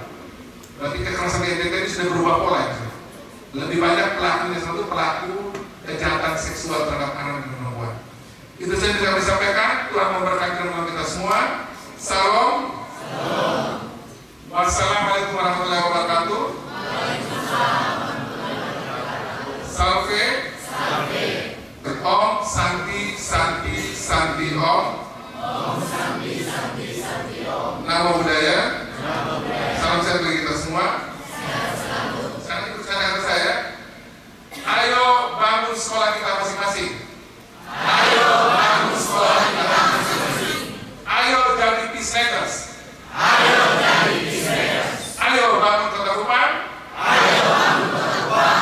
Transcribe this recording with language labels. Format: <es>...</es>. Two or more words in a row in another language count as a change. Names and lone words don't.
<id>Berarti kekerasan di NTT ini sudah berubah pola ya. Lebih banyak pelakunya satu pelaku kejahatan seksual terhadap anak dan perempuan. Itu saja yang kami sampaikan. Tuhan memberkati kita semua. Salam.</id> <ar>Wassalamualaikum warahmatullahi wabarakatuh.</ar> <id>Salve.</id> <sa>Om Santi Santi Santi Om. Om Santi Santi Santi Om.</sa> <pi>Namo Buddhaya.</pi> <id>Salam sehat bagi kita semua. Sekarang ikut kata saya. Ayo bangun sekolah kita masing-masing. Ayo bangun sekolah kita masing-masing. Ayo jadi peacemakers. Ayo jadi peacemakers. Ayo bangun Kota Kupang. Ayo bangun Kota Kupang.</id>